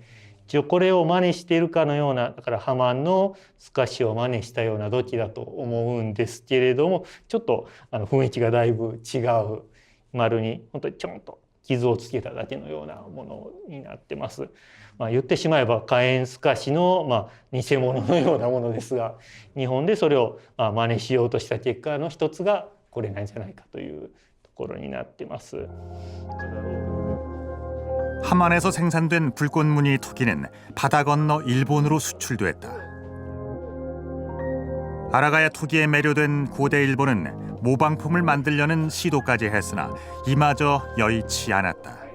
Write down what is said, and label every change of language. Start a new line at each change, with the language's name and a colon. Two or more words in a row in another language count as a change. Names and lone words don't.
Japanese: 一応これを真似しているかのような、だからハマンの透かしを真似したような土器だと思うんですけれども、ちょっと雰囲気がだいぶ違う、丸に本当にちょんと傷をつけただけのようなものになってます。言ってしまえば火炎透かしの偽物のようなものですが、日本でそれを真似しようとした結果の一つがこれなんじゃないかというところになってます。
Korean: 함안에서 생산된 불꽃무늬 토기는 바다 건너 일본으로 수출됐다. 아라가야 토기에 매료된 고대 일본은 모방품을 만들려는 시도까지 했으나 이마저 여의치 않았다.